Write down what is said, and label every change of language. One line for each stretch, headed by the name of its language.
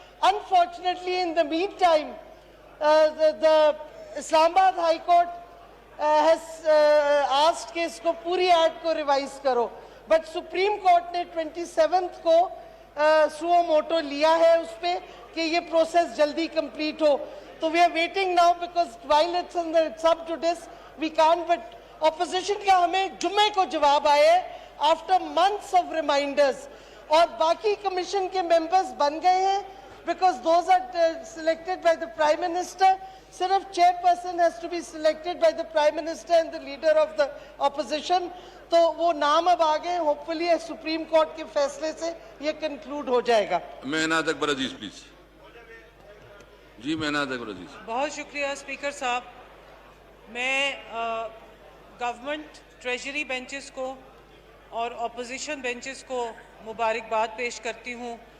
English: unfortunately in the meantime the Islamabad High Court has asked
Urdu: کہ اس کو پوری act کو ریوائز کرو، بٹ سپریم کورٹ نے 27th کو سو موٹو لیا ہے اس پہ کہ یہ پروسیس جلدی کمپلیٹ ہو.
English: تو we are waiting now because while it's up to this we can't, but opposition
Urdu: کا ہمیں جمعے کو جواب آیا ہے
English: after months of reminders
Urdu: اور باقی کمیشن کے ممبرز بن گئے ہیں
English: because those are selected by the Prime Minister. صرف chairperson has to be selected by the Prime Minister and the leader of the opposition.
Urdu: تو وہ نام اب آگئے ہوپفلی سپریم کورٹ کے فیصلے سے یہ کنکلوڈ ہو جائے گا. مہناز اکبر عزیز پلیز. جی مہناز اکبر عزیز. بہت شکریہ اسپیکر صاحب. میں گورنمنٹ ٹریجری بینچز کو اور اپوزیشن بینچز کو مبارکباد پیش کرتی ہوں.